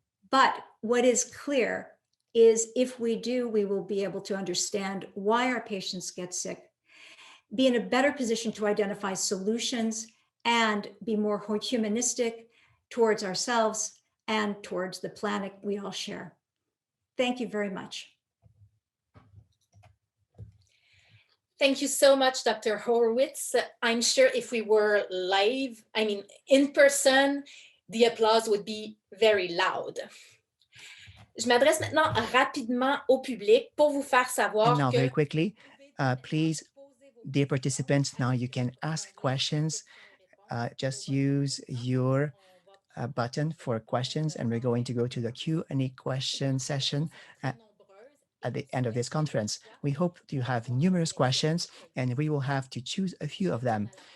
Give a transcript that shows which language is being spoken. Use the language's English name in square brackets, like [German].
[English] But what is clear is if we do, we will be able to understand why our patients get sick, be in a better position to identify solutions, and be more humanistic towards ourselves and towards the planet we all share. Thank you very much. Thank you so much, Dr. Horowitz. I'm sure if we were live, in person, the applause would be very loud. [French] Je m'adresse maintenant rapidement au public pour vous faire savoir [English] And now, [French] que... [English] very quickly, please, dear participants, now you can ask questions. Just use your button for questions, and we're going to go to the Q&A question session at the end of this conference. We hope you have numerous questions, and we will have to choose a few of them.